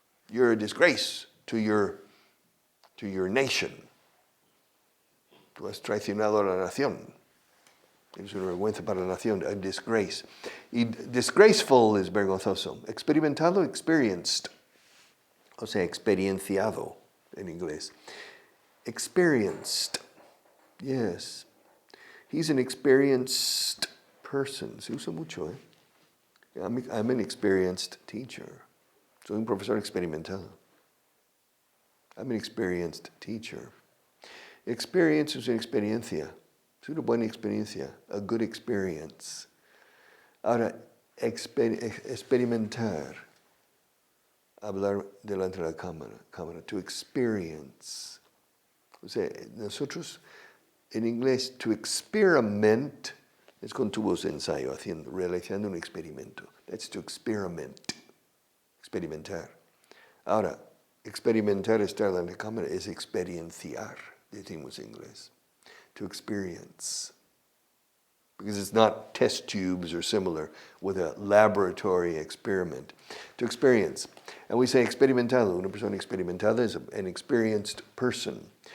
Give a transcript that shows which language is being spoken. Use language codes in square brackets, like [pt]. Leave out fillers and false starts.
[en] You're a disgrace to your nation. [es] Tú has traicionado a la nación. Es una vergüenza para la nación. [en] A disgrace. [es] Y disgraceful es vergonzoso. Experimentado, experienced. O sea, experienciado en inglés. [en] Experienced. Yes. He's an experienced person. [es] Se usa mucho, [en] I'm an experienced teacher. [es] Soy un profesor experimentado. [en] I'm an experienced teacher. [es] Experience es una experiencia. Es una buena experiencia. [en] A good experience. [es] Ahora, experimentar. Hablar delante de la cámara. [en] To experience. [es] O sea, nosotros en inglés, to experiment es con tubos de ensayo, realizando un experimento. [en] That's to experiment. [es] Experimentar. Ahora, experimentar, estar en la cámara, es experienciar, decimos en inglés. [en] To experience. Because it's not test tubes or similar with a laboratory experiment. To experience. And we say experimentado. [es] Una persona experimentada [en] is an experienced person.